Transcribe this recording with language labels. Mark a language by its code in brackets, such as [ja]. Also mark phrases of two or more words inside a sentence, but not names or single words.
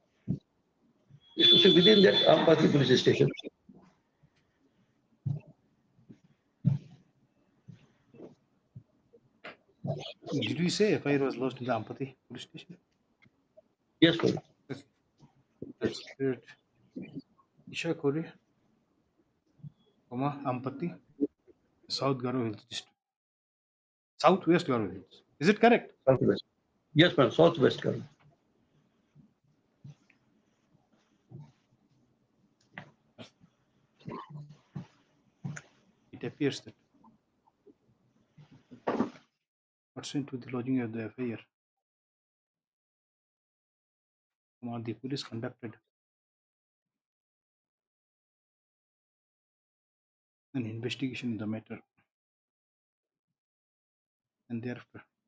[en] It is within that Ampati police station. Did we say FIR was lost in the Ampati police station? Yes, sir. Okay. That's it. Ishakuri, Ampati, South Garo Hills district. Southwest Garo Hills. Is it correct? Southwest. Yes, ma'am. Southwest Garo. It appears that pursuant to the lodging of the FIR, the police conducted an investigation in the matter and thereafter